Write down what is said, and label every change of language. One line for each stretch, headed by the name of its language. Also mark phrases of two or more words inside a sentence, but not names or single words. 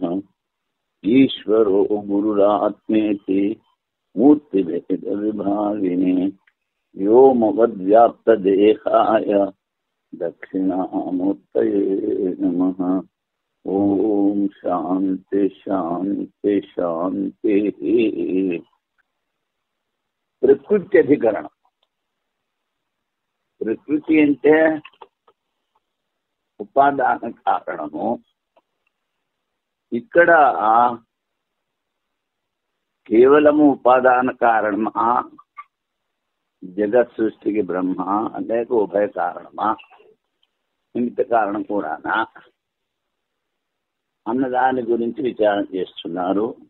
Sanskrit: ईश्वरो गुरुरात्मेति मूर्तिभेदविभागिने व्योमवद्व्याप्तदेहाय दक्षिणामूर्तये नमः। ओम शांति शांति शांति।
Telugu: ప్రకృతి అధికరణం. ప్రకృతి అంటే ఉపాదాన కారణము. ఇక్కడ కేవలము ఉపాదాన కారణమా, జగత్ సృష్టికి బ్రహ్మ లేక ఉభయ కారణమా, నిమిత్త కారణం కూడానా అన్నదాని గురించి విచారణ చేస్తున్నారు.